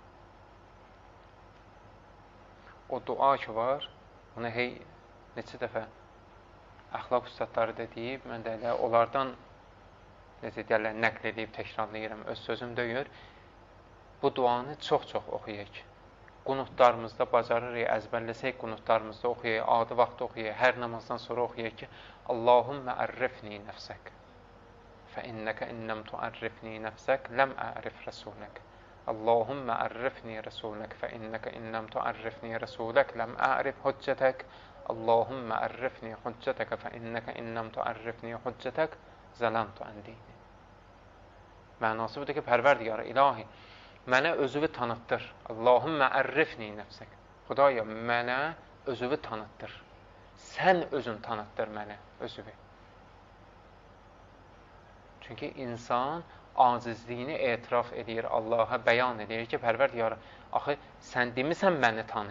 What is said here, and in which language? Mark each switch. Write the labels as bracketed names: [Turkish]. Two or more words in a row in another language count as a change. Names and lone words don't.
[Azerbaijani] O dua ki var, bunu neçə dəfə əxlaq ustadları da deyib, mən də elə onlardan necə deyərlər, nəql edib, təkrarlayıram, öz sözüm deyir. Bu duanı çox-çox oxuyaq. Qunutlarımızda bacarırıq, əzbərləsək qunutlarımızda oxuyaq, adi vaxtda oxuyaq, hər namazdan sonra oxuyaq ki, [Arabic] اللهم عرفني نفسك, فإنك إن لم تعرفني نفسك لم أعرف رسولك اللهم عرفني رسولك فإنك إن لم تعرفني رسولك لم أعرف حجتك اللهم عرفني حجتك فإنك إن لم تعرفني حجتك ظلمت عن ديني. [Azerbaijani] Mənası budur ki, Pərverdigar ilahi, mənə özünü tanıtdır. [Arabic] اللهم عرفني نفسك. [Azerbaijani] Xudaya, mənə özünü tanıtdır. Sən özün tanıtdır mənə özünü. Çünki insan acizliyini etiraf edir, Allaha bəyan edir ki, Pərverdigar, axı, sən demisən məni tanı.